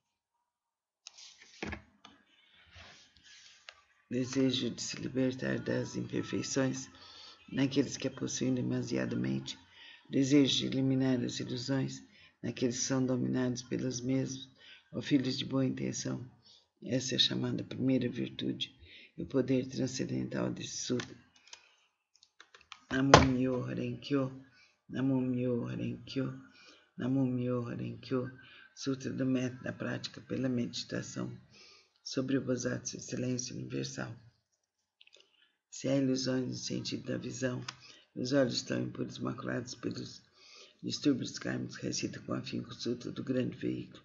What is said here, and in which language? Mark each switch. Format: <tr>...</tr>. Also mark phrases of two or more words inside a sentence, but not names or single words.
<pt>desejo de se libertar das imperfeições naqueles que a possuem demasiadamente, desejo de eliminar as ilusões naqueles que são dominados pelas mesmas, ó filhos de boa intenção. Essa é a chamada primeira virtude e o poder transcendental desse sutra.</pt> <ja>南無妙法蓮華経、南無妙法蓮華経、南無妙法蓮華経,</ja> <pt>Sutra do Método da Prática pela Meditação sobre o Bodhisattva Silêncio Universal. Se há ilusões no sentido da visão, os olhos estão impuros, maculados pelos distúrbios kármicos, recita com afinco o Sutra do Grande Veículo.</pt>